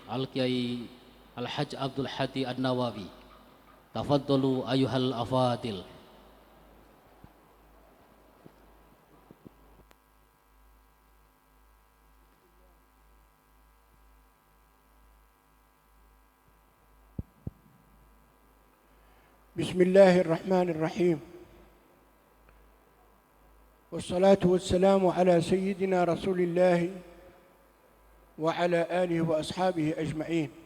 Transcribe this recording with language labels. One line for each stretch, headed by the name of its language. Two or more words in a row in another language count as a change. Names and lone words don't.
Arabic: Al-Kiai Al-Hajj Abdul Hadi An-Nawawi. تفضلوا أيها الأفاضل. بسم الله الرحمن الرحيم، والصلاة والسلام على سيدنا رسول الله وعلى آله وأصحابه أجمعين.